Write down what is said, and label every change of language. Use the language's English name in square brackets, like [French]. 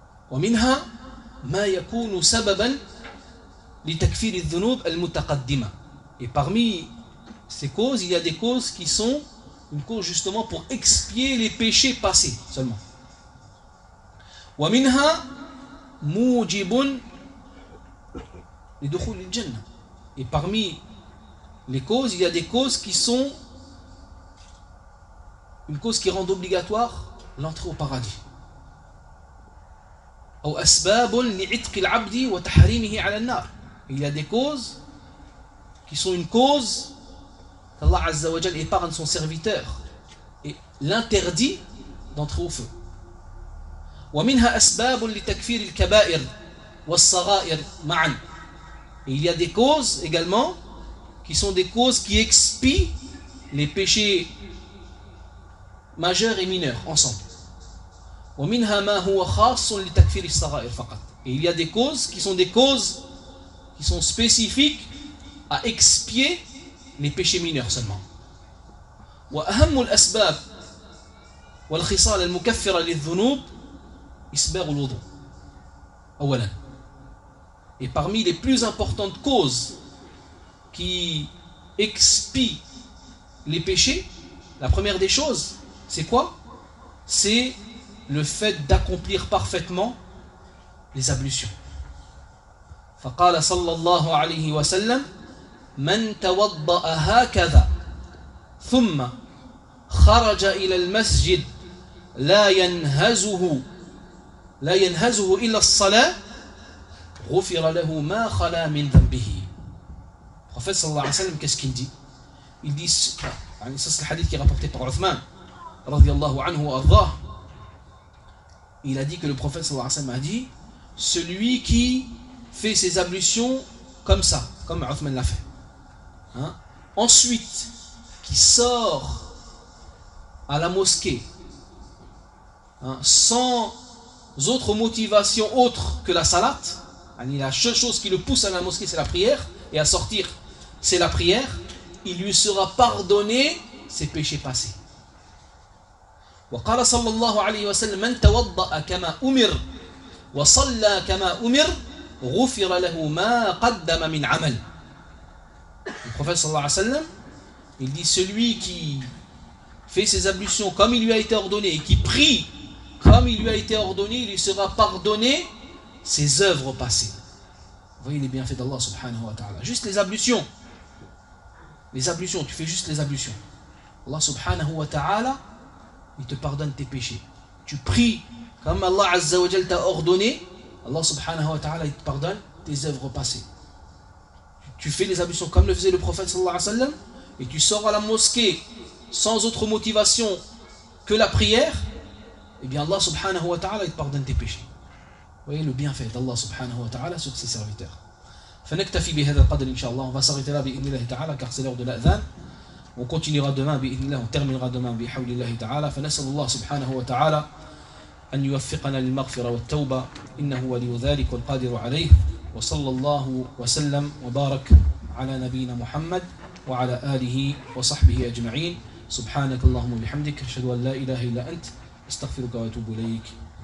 [Arabic] ومنها ما يكون سببا لتكفير الذنوب المتقدمة. [French] Et parmi ces causes, il y a des causes qui sont une cause justement pour expier les péchés passés seulement. [Arabic] ومنها موجب لدخول الجنة. [French] Et parmi les causes, il y a des causes qui sont une cause qui rend obligatoire l'entrée au paradis. [Arabic] أو أسباب لعتق العبد وتحريمه على النار. [French] Il y a des causes qui sont une cause qu'Allah Azza wa Jal épargne son serviteur l'interdit d'entrer au feu. [Arabic] ومنها أسباب لتكفير الكبائر والصغائر معا. [French] Et il y a des causes également qui sont des causes qui expient les péchés majeurs et mineurs ensemble. [Arabic] ومنها ما هو خاص لتكفير الصغائر فقط. [French] Et il y a des causes qui sont des causes qui sont spécifiques à expier les péchés mineurs seulement. [Arabic] وأهم الأسباب والخصال المكفرة للذنوب إسباغ الوضوء أولا. [French] Et parmi les plus importantes causes qui expient les péchés, la première des choses, c'est quoi? C'est le fait d'accomplir parfaitement les ablutions. [Arabic] فقال صلى الله عليه وسلم من توضأ هكذا ثم خرج إلى المسجد لا ينهزه إلا الصلاة غفر له ما خلا من ذنبه. [French] Prophète صلى الله عليه وسلم, qu'est-ce qu'il dit? Il dit, ça c'est le hadith qui est rapporté par Uthman رضي الله عنه وأرضاه. Il a dit que le prophète صلى الله عليه وسلم a dit, celui qui fait ses ablutions comme ça, comme Uthman l'a fait, hein? Ensuite qui sort à la mosquée, hein, sans autre motivation autre que la salat, la seule chose qui le pousse à la mosquée, c'est la prière, et à sortir, c'est la prière, il lui sera pardonné ses péchés passés. وقال صلى الله عليه وسلم من توضأ كما أمر وصلى كما أمر غفر له ما قدم من عمل. Le prophète صلى الله عليه وسلم, il dit, celui qui fait ses ablutions comme il lui a été ordonné et qui prie comme il lui a été ordonné, il lui sera pardonné ses œuvres passées. Vous voyez les bienfaits d'Allah subhanahu wa ta'ala. Juste les ablutions. Les ablutions, tu fais juste les ablutions. Allah subhanahu wa ta'ala, il te pardonne tes péchés. Tu pries comme Allah azza wa jal t'a ordonné, Allah subhanahu wa ta'ala, il te pardonne tes œuvres passées. Tu fais les ablutions comme le faisait le prophète sallallahu alayhi wa sallam, et tu sors à la mosquée sans autre motivation que la prière, et bien Allah subhanahu wa ta'ala, il te pardonne tes péchés. Vous voyez le bienfait d'Allah subhanahu wa ta'ala sur ses serviteurs. [Arabic] فنكتفي بهذا القدر إن شاء الله. [French] On va s'arrêter là بإذن الله تعالى, car c'est l'heure de l'adhan. On continuera demain بإذن الله, on terminera demain بحول الله تعالى. [Arabic] فنسأل الله سبحانه وتعالى أن يوفقنا للمغفرة والتوبة, إنه ولي ذلك والقادر عليه. وصلى الله وسلم وبارك على نبينا محمد وعلى آله وصحبه أجمعين. سبحانك اللهم وبحمدك, أشهد أن لا إله إلا أنت, أستغفرك وأتوب إليك.